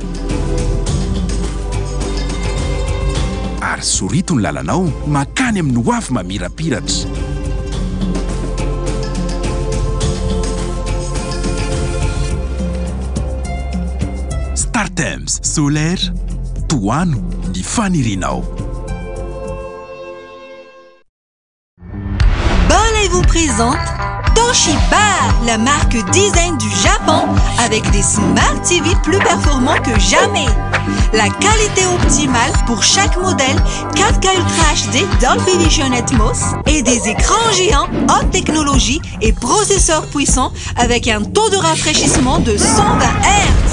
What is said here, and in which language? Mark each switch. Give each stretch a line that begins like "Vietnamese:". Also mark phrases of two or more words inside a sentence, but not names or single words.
Malagasy: Ary sorito ny lalanao makany amin'ny hoavy mamirapiratra. Star Times solaire, toano ny fanirinao.
French: Balay vous présente Toshiba, la marque design du Japon, avec des Smart TV plus performants que jamais. La qualité optimale pour chaque modèle, 4K Ultra HD Dolby Vision Atmos et des écrans géants haute technologie et processeurs puissants avec un taux de rafraîchissement de 120 Hz.